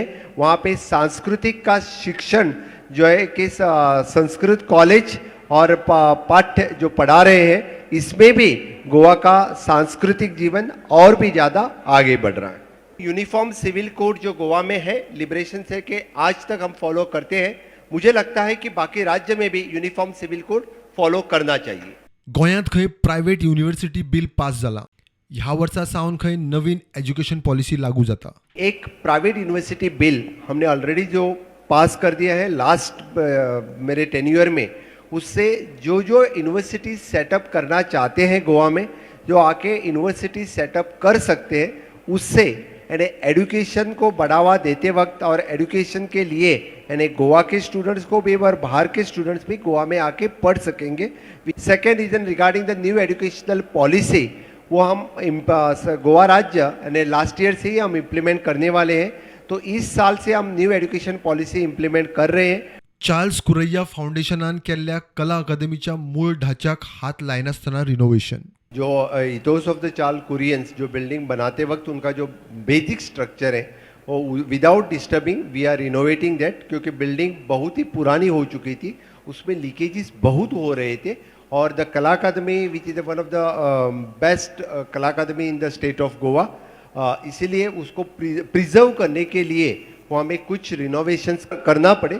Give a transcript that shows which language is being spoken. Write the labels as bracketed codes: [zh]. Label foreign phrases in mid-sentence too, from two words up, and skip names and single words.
[hi] वहाँ पे सांस्कृतिक का शिक्षण जो है कि संस्कृत कॉलेज और पाठ्य जो पढ़ा रहे हैं, इसमें भी गोवा का सांस्कृतिक जीवन और भी ज़्यादा आगे बढ़ रहा है. यूनिफॉर्म सिविल कोड जो गोवा में है लिबरेशन से के आज तक हम फॉलो करते हैं. मुझे लगता है कि बाकी राज्य में भी यूनिफॉर्म सिविल कोड फॉलो करना चाहिए. [kok] गोंयांत खंय प्रायव्हेट युनिव्हर्सिटी बिल पास जाला. ह्या वर्सा सावन खंय नवीन एज्युकेशन पॉलिसी लागू जाता. [hi] एक प्राइवेट यूनिवर्सिटी बिल हमने ऑलरेडी जो पास कर दिया है लास्ट मेरे टेन्योर में. उससे जो जो [en] university setup [hi] करना चाहते हैं गोवा में, जो आके [en] university setup [hi] कर सकते हैं, उससे यानी एजुकेशन को बढ़ावा देते वक्त और एजुकेशन के लिए यानी गोवा के स्टूडेंट्स को भी और बाहर के स्टूडेंट्स भी गोवा में आके पढ़ सकेंगे. [en] second reason regarding the new educational policy, [hi] वो हम गोवा राज्य यानी [en] last year [hi] से ही हम इम्प्लीमेंट करने वाले हैं. तो इस साल से हम न्यू एजुकेशन पॉलिसी इम्प्लीमेंट कर रहे हैं. [kok] चार्ल्स कुरैया फाउंडेशनान केल्ल्या कला अकादमीच्या मूळ ढाच्याक हात लायनासतना रिनोव्हेशन. [hi] जो [en] ethos of the [hi] चार्ल्स कुरियंस जो बिल्डिंग बनाते वक्त उनका जो [en] basic structure [hi] है वो [en] without disturbing we are renovating that, [hi] क्योंकि बिल्डिंग बहुत ही पुरानी हो चुकी थी, उसमें लीकेजेस बहुत हो रहे थे. [en] और the Kala Akademi which is one of the best Kala Akademi in the state of Goa, [hi] इसीलिए उसको प्रिजर्व करने के लिए वो हमें कुछ रिनोवेशंस करना पड़े.